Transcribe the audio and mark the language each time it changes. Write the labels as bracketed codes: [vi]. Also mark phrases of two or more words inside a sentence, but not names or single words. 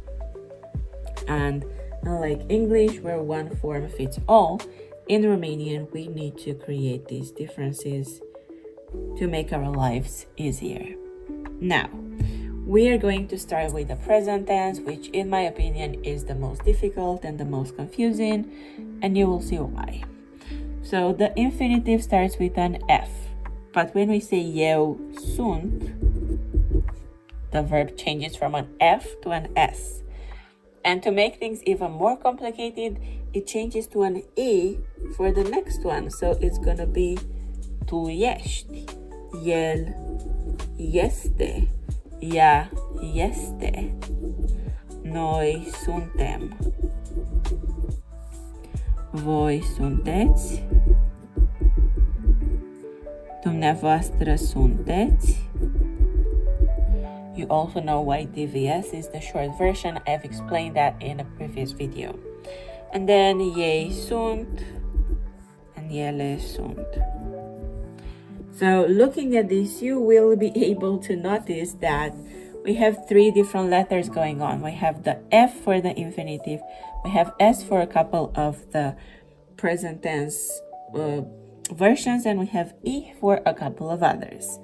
[en] And unlike English, where one form fits all, in Romanian we need to create these differences to make our lives easier. Now, we are going to start with the present tense, which in my opinion is the most difficult and the most confusing, and you will see why. So the infinitive starts with an F, but when we say [ro] eu sunt, [en] the verb changes from an F to an S. And to make things even more complicated, it changes to an E for the next one. So it's gonna be [ro] tu ești, el este, ea este, noi suntem, voi sunteți, dumneavoastră sunteți. [en] You also know why DVS is the short version. I've explained that in a previous video. And then [ro] ei sunt and ele sunt. [en] So looking at this, you will be able to notice that we have three different letters going on. We have the F for the infinitive, we have S for a couple of the present tense versions, and we have E for a couple of others.